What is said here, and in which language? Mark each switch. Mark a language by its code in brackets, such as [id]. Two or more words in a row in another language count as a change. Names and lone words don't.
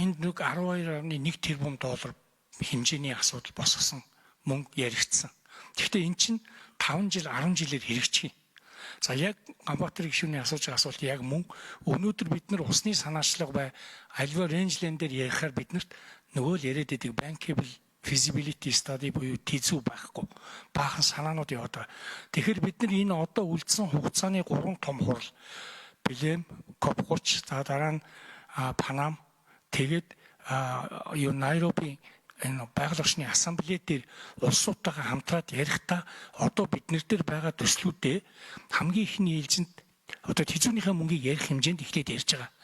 [mn] Энд нэг 12.1 тэрбум доллар хэмжээний асуудал босгосон мөнгө яригдсан. Гэхдээ эн чинь 5 жил 10 жилээр хэрэгжих юм. За яг Камбатар гишүүний асууж байгаа асуулт яг мөн өнөөдөр бид нар усны санаачлага бай альва рейнжлэн дээр ярихаар биднэрт нөгөө л яриад байдаг [en] bankable feasibility study [mn] буюу тэзүү байхгүй баахан санаанууд яваад байгаа. Тэгэхээр бид нар энэ одоо үлдсэн хугацааны 3 том хурал Билэм, КОП 30 за дараа нь Панам тэгээд Найроби энэ байгаль орчны ассамблей дээр улсуудтайгаа хамтраад ярихдаа одоо биднэр дээр байгаа төслүүдээ хамгийн ихний ээлжинд одоо тэзүүнийхээ мөнгийг ярих хэмжээнд эхлээд ярьж байгаа.